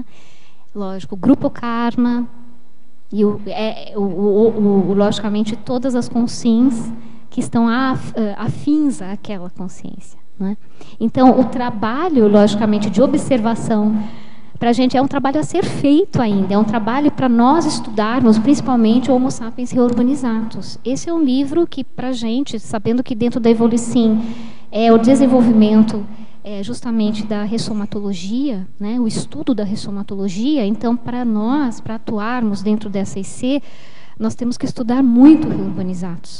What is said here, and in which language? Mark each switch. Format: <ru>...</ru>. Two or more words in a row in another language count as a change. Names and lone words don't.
<pt>Lógico, o grupo karma e logicamente todas as consciências que estão afins àquela consciência, né? Então, o trabalho, logicamente, de observação para a gente é um trabalho a ser feito ainda, é um trabalho para nós estudarmos, principalmente o Homo sapiens reurbanizatus. Esse é um livro que, para a gente, sabendo que dentro da Evolicim é o desenvolvimento justamente da ressomatologia, né, o estudo da ressomatologia, então, para nós, para atuarmos dentro dessa IC, nós temos que estudar muito reurbanizatus.</pt>